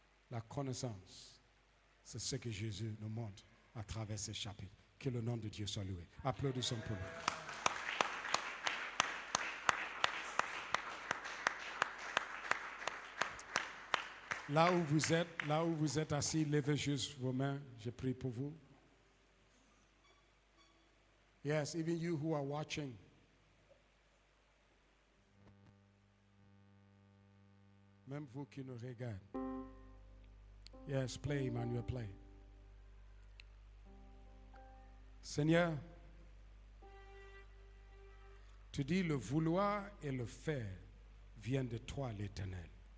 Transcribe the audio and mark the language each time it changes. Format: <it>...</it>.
<fr>La connaissance, c'est ce que Jésus nous montre à travers ce chapitre. Que le nom de Dieu soit loué. Applaudissons pour lui. Là où vous êtes assis, levez juste vos mains. Je prie pour vous.</fr> <en>Yes, even you who are watching.</en> <fr>Même vous qui nous regardez.</fr> <en>Yes, play, Emmanuel, play.</en> <fr>Seigneur, tu dis le vouloir et le faire viennent de toi, l'Éternel.</fr>